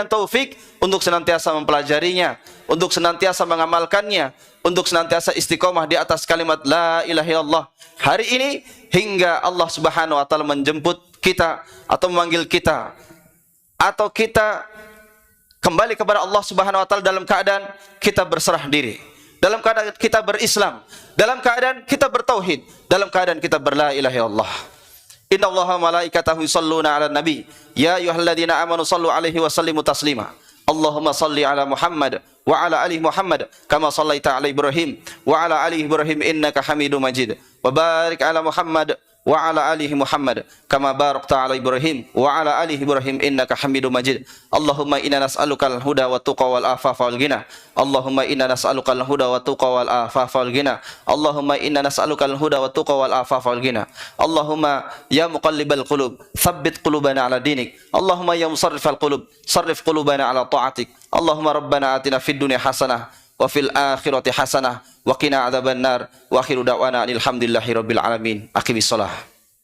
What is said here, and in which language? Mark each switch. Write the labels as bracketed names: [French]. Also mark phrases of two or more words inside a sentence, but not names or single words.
[Indonesian] taufik untuk senantiasa mempelajarinya, untuk senantiasa mengamalkannya, untuk senantiasa istiqomah di atas kalimat [Arabic] لا إله إلا الله [Indonesian] hari ini hingga Allah [Arabic] سبحانه وتعالى [Indonesian] menjemput kita atau memanggil kita atau kita kembali kepada Allah [Arabic] سبحانه وتعالى [Indonesian] dalam keadaan kita berserah diri, dalam keadaan kita berislam, dalam keadaan kita bertauhid, dalam keadaan kita berla [Arabic] إله إلا الله. إن الله وملائكته يصلون على النبي يا أيها الذين آمنوا صلوا عليه وسلموا تسليما. اللهم صل على محمد وعلى آل محمد كما صليت على إبراهيم وعلى آل إبراهيم إنك حميد مجيد. وبارك على محمد وعلى آله محمد كما باركت على إبراهيم وعلى آله إبراهيم إنك حميد مجيد. اللهم إنا نسألك الهدى والتقى والعفاف والغنى. اللهم إنا نسألك الهدى والتقى والعفاف والغنى. اللهم إنا نسألك الهدى والتقى والعفاف والغنى. اللهم يا مقلب القلوب ثبت قلوبنا على دينك. اللهم يا مصرف القلوب صرف قلوبنا على طاعتك. اللهم ربنا آتنا في الدنيا حسنة وفي الآخرة حسنة وقنا عذاب النار وآخر دعوانا الحمد لله رب العالمين. أقم الصلاة.